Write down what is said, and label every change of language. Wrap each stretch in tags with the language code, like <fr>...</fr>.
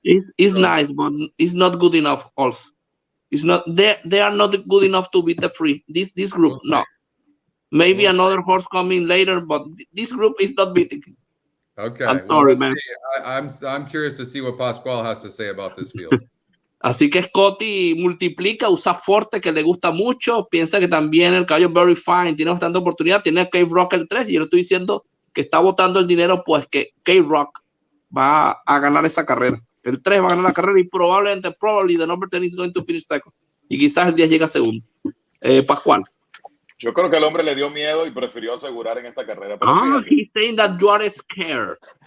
<en>It's nice, but it's not good enough. Also, it's not. They are not good enough to beat the 3. This group, no. Maybe another horse coming later, but this group is not beating him. Okay, I'm sorry, man. I'm curious to see what Pascual has to say about this field.</en> <es>Así que Scotty multiplica, usa Forte, que le gusta mucho, piensa que también el caballo Very Fine tiene bastante oportunidad, tiene K-Rock el 3, y yo le estoy diciendo que está botando el dinero, pues que K-Rock va a ganar esa carrera. El 3 va a ganar la carrera y probablemente,</es> <en>the number 10 is going to finish second.</en> <es>Y quizás el 10 llega segundo. Pascual. Yo creo que el hombre le dio miedo y prefirió asegurar en esta carrera.</es> <en>He's saying that you are scared.</en>